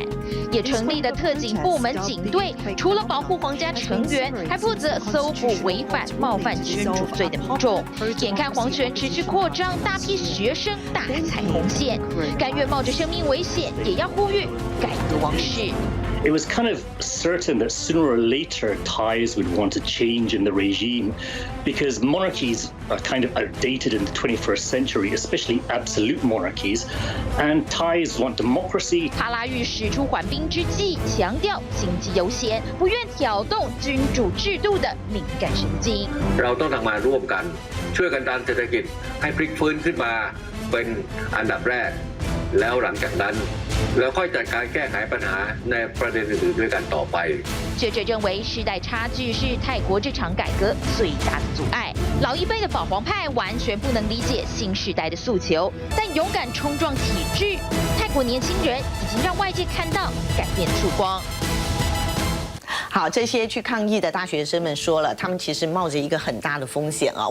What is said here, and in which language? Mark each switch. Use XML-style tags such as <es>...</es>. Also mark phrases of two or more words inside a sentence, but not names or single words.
<zh>也成立了特警部門警隊，除了保護皇家成員，還負責搜捕違反冒犯君主罪的民眾。眼看皇權持續擴張，大批學生大踩紅線，甘願冒着生命危險，也要呼籲改革王室。</zh> <en>It was kind of certain that sooner or later Thais would want to change in the regime because monarchies are kind of outdated in the 21st century, especially absolute monarchies, and Thais want democracy.</en> <zh>哈拉玉使出緩兵之計，強調經濟優先，不願挑動君主制度的敏感神經。</zh> <th>เราต้องทำงานร่วมกันช่วยกันดันเศรษฐกิจให้พลิกฟื้นขึ้นมาเป็นอันดับแรกแล้วหลังจากนั้นแล้วค่อยจัดการแก้ไขปัญหาในประเด็นอื่นๆด้วยกันต่อไป。</th> <zh>學者認為，世代差距是泰國這場改革最大的阻礙。老一輩的保皇派完全不能理解新世代的訴求，但勇敢衝撞體制，泰國年輕人已經讓外界看到改變的曙光。好，這些去抗議的大學生們說了，他們其實冒着一個很大的風險啊。</zh>